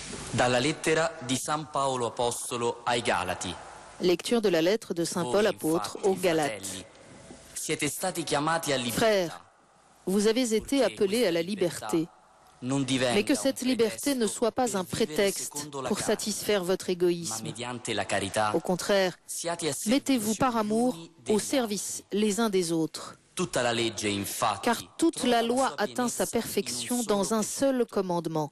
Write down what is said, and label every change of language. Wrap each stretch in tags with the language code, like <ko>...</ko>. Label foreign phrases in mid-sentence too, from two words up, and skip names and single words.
<it>Dalla lettera di San Paolo Apostolo ai Galati.</it> <fr>Lecture de la lettre de Saint Paul apôtre aux Galates.</fr> <it>Siete stati chiamati a libertà.</it> <fr>Frères, vous avez été appelés à la liberté, mais que cette liberté ne soit pas un prétexte pour satisfaire votre égoïsme. Au contraire, mettez-vous par amour au service les uns des autres. Car toute la loi atteint sa perfection dans un seul commandement.</fr>